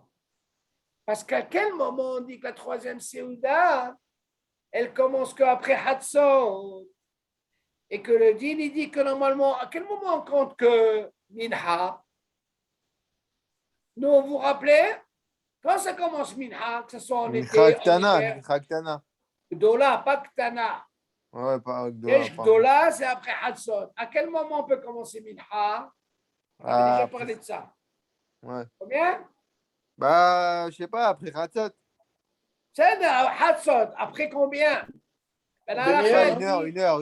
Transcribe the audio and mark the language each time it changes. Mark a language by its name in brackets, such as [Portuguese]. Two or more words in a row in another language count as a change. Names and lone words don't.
[French] Parce qu'à quel moment on dit que la troisième Séouda, elle commence qu'après Hatzot, et que le din, il dit que normalement, à quel moment on compte que Minha? Nous, vous vous rappelez? Quand ça commence Minha, que ce soit en été, en hiver. [Hebrew] מנחה קטנה. [French] Gdola, pas Ktana. Ouais, pas Gdola. Gdola, c'est après Hatzot. À quel moment on peut commencer Minha? On avait déjà parlé de ça. Ouais. Combien? Je sais pas, après Hatzot. C'est Hatzot. Après combien? Une heure, je sais pas.